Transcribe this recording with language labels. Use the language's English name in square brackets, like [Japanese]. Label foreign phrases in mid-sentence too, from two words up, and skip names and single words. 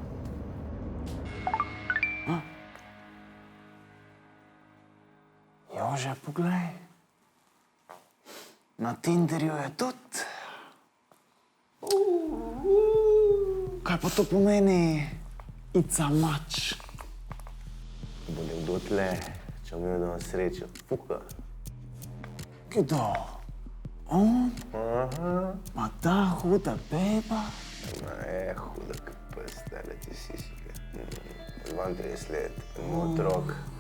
[Slovenian] Jože, poglej. Na Tinderju je tudi. Kaj pa to pomeni? [English] It's a match. [Slovenian] Bo nekdo tle, če bom imel doma srečo. Fuha. Kdo? On? Ma ta huda beba? Ma je huda, kaj pa stara ti sisika. 32 let, moj otrok.